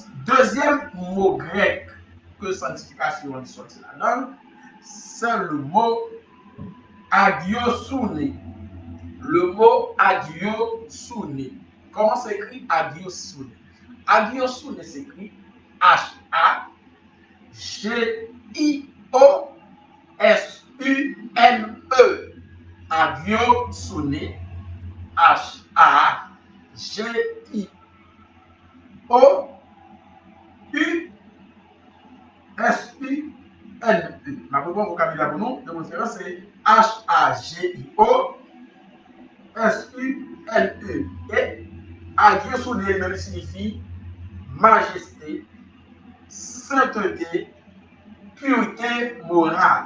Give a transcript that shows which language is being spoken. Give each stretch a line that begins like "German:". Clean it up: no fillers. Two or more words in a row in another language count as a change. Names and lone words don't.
French: Deuxième mot grec que sanctification est sorti là-dedans, c'est le mot agiosune. Le mot agiosune. Comment s'écrit Agiosune? Agiosune s'écrit H-A-G-I-O-S-U-N-E. Agiosune. H-A-G-I-O-S-U-N-E. Ma propre vocabulaire pour nous, de référence, c'est H-A-G-I-O-S-U-N-E. Et Agiosune même signifie majesté, sainteté, pureté morale.